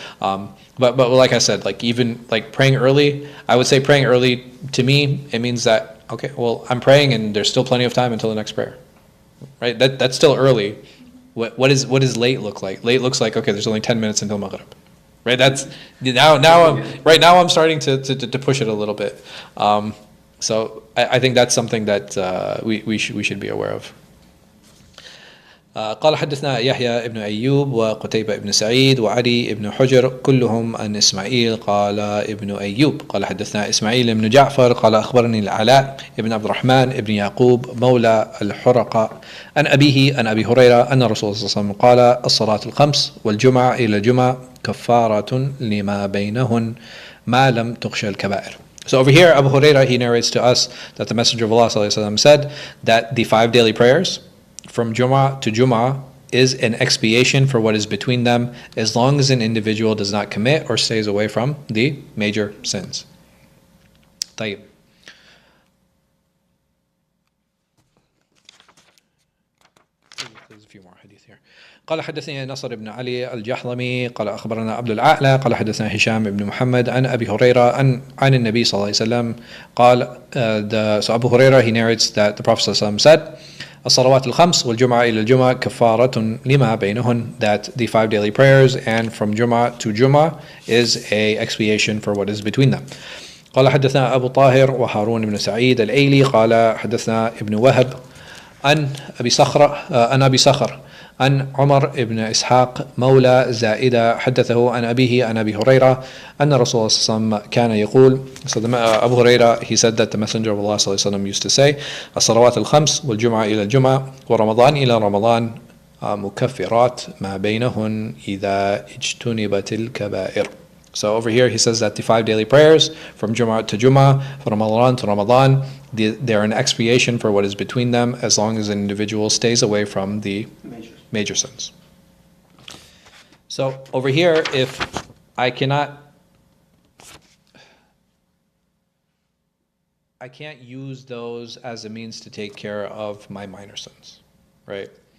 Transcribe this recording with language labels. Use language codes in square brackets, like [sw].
[en] But like I said, like, even like praying early, I would say praying early, to me, it means that, okay, well, I'm praying and there's still plenty of time until the next prayer, right? That's still early. What does late look like? Late looks like, okay, there's only 10 minutes until Maghrib, right? That's now I'm starting to push it a little bit. So I think that's something that we should be aware of. [ar] قال حدثنا يحيى ابن أيوب وقتيبة ابن سعيد وعلي ابن حجر كلهم عن إسماعيل قال ابن أيوب قال حدثنا إسماعيل ابن جعفر قال أخبرني العلاء ابن عبد الرحمن ابن يعقوب مولى الحرقاء عن أبيه عن أبي هريرة أن الرسول صلى الله عليه وسلم قال الصلاة الخمس والجمعة إلى الجمعة كفارة لما بينهن ما لم تخشى الكبائر. [en] So over here, Abu Hurairah, he narrates to us that the Messenger of Allah ﷺ said that the 5 daily prayers from Jum'ah to Jum'ah is an expiation for what is between them, as long as an individual does not commit or stays away from the major sins. [ar] طيب. [en] There's a few more hadith here. [ar] قال حدثني نصر بن علي الجحظمي قال أخبرنا عبد الأعلى قال حدثنا هشام بن محمد عن أبي هريرة عن النبي صلى الله عليه وسلم قال [en] so Abu Hurairah, he narrates that the Prophet [ar] صلى الله عليه وسلم [en] said [ar] الصلوات الخمس والجمعة إلى الجمعة كفارة لما بينهن, [en] that the 5 daily prayers and from Jum'ah to Jum'ah is a expiation for what is between them. [ar] قال حدثنا أبو طاهر وهارون بن سعيد الأيلي قال حدثنا ابن وهب عن أبي صخر عن عمر بن إسحاق مولى زائدة حدثه عن أبيه عن أبي هريرة أن رسول الله صلى الله عليه وسلم كان يقول. [en] So Abu Hurairah, he said that the Messenger of Allah [ar] صلى الله عليه وسلم [en] used to say [ar] الصلوات الخمس والجمعة إلى الجمعة ورمضان إلى رمضان مكفرات ما بينهن إذا اجتنبت الكبائر. [en] So over here he says that the 5 daily prayers from Jum'ah to Jum'ah, from Ramadan to Ramadan, they're an expiation for what is between them, as long as an individual stays away from the major sins. So over here, if I can't use those as a means to take care of my minor sins, right?